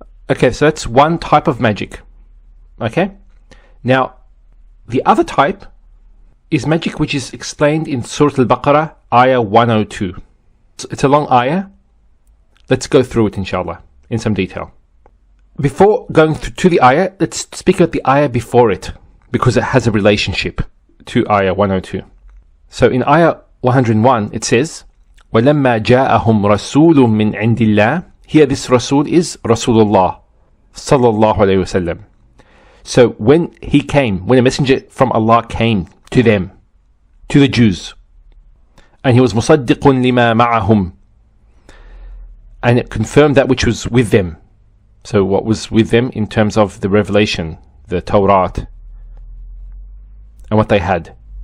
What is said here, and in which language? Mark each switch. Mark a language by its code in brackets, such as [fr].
[en] Okay, so that's one type of magic. Okay? Now, the other type is magic which is explained in Surah Al-Baqarah, Ayah 102. It's a long ayah. Let's go through it, inshallah, in some detail. Before going to the ayah, let's speak about the ayah before it, because it has a relationship to ayah 102. So in ayah 101, it says, [ar] وَلَمَّا جَاءَهُمْ رَسُولٌ مِّنْ عِنْدِ اللَّهِ. [en] Here this Rasul is Rasulullah sallallahu alayhi wasallam. So when he came, when a messenger from Allah came to them, to the Jews, and he was [ar] مُصَدِّقٌ لِمَا مَعَهُمْ, [en] and it confirmed that which was with them. So what was with them in terms of the revelation, the Torah, and what they had.